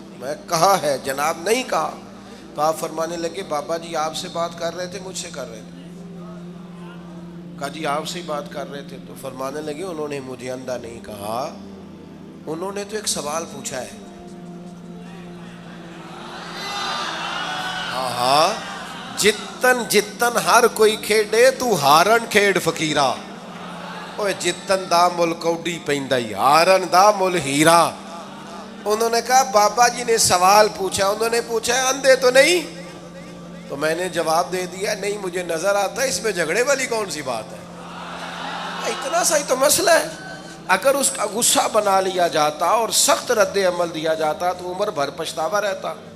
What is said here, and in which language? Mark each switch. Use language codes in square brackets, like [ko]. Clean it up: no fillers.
[ur] میں کہا ہے جناب نہیں کہا. تو آپ فرمانے لگے بابا جی آپ سے بات کر رہے تھے مجھ سے کر رہے تھے؟ کہا جی آپ سے ہی بات کر رہے تھے. تو فرمانے لگے انہوں نے مجھے اندھا نہیں کہا، انہوں نے تو ایک سوال پوچھا ہے. [pa] ہاں جتن جتن ہر کوئی کھیڈے تو ہارن کھیڈ فقیرا، اوے جتن دا مل کوڈی پیندا ہی ہارن دا مل ہیرا. [ur] انہوں نے کہا بابا جی نے سوال پوچھا، انہوں نے پوچھا ہے اندھے تو نہیں؟ تو میں نے جواب دے دیا نہیں مجھے نظر آتا ہے، اس میں جھگڑے والی کون سی بات ہے؟ اتنا سا ہی تو مسئلہ ہے. اگر اس کا غصہ بنا لیا جاتا اور سخت رد عمل دیا جاتا تو عمر بھر پچھتاوا رہتا.